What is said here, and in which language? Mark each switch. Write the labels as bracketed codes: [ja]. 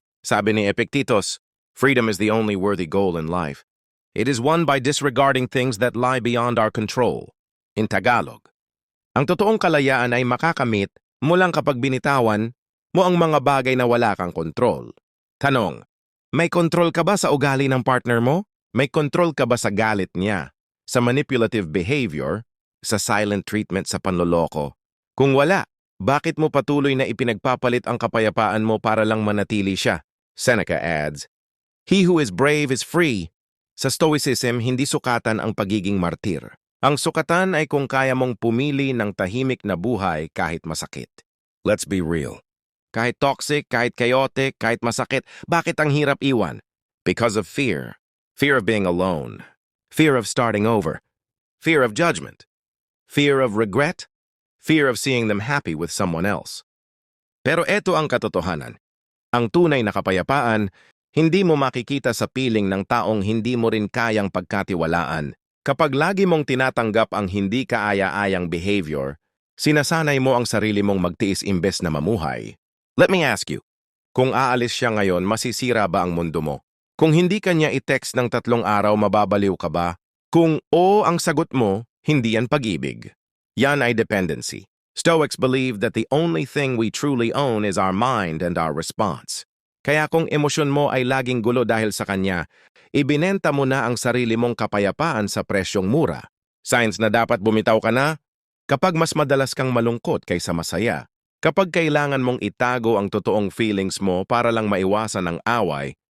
[tl] Sabi ni [en] Epictetus, freedom is the only worthy goal in life. It is won by disregarding things that lie beyond our control. In Tagalog, [tl] ang totoong kalayaan ay makakamit mo lang kapag binitawan mo ang mga bagay na wala kang kontrol. Tanong, may kontrol ka ba sa ugali ng partner mo? May kontrol ka ba sa galit niya? Sa [en] manipulative behavior? [tl] Sa silent treatment sa panloloko? Kung wala, bakit mo patuloy na ipinagpapalit ang kapayapaan mo para lang manatili siya? [en] Seneca adds, "He who is brave is free." [tl] Sa Stoicism, hindi sukatan ang pagiging martir. Ang sukatan ay kung kaya mong pumili ng tahimik na buhay kahit masakit. [en] Let's be real. [tl] Kahit toxic, kahit chaotic, kahit masakit, bakit ang hirap iwan? [en] Because of fear. Fear of being alone. Fear of starting over. Fear of judgment. Fear of regret. Fear of seeing them happy with someone else. [tl] Pero eto ang katotohanan. Ang tunay na kapayapaan, hindi mo makikita sa piling ng taong hindi mo rin kayang pagkatiwalaan. Kapag lagi mong tinatanggap ang hindi kaaya-ayang behavior, sinasanay mo ang sarili mong magtiis imbes na mamuhay. [en] Let me ask you, [tl] kung aalis siya ngayon, masisira ba ang mundo mo? Kung hindi kanya i-text ng 3 araw, mababaliw ka ba? Kung oo ang sagot mo, hindi yan pag-ibig. Yan ay dependency. [en] Stoics believe that the only thing we truly own is our mind and our response. [tl] Kaya kung emosyon mo ay laging gulo dahil sa kanya, ibinenta mo na ang sarili mong kapayapaan sa presyong mura. Signs na dapat bumitaw ka na? Kapag mas madalas kang malungkot kaysa masaya. Kapag kailangan mong itago ang totoong feelings mo para lang maiwasan ang away.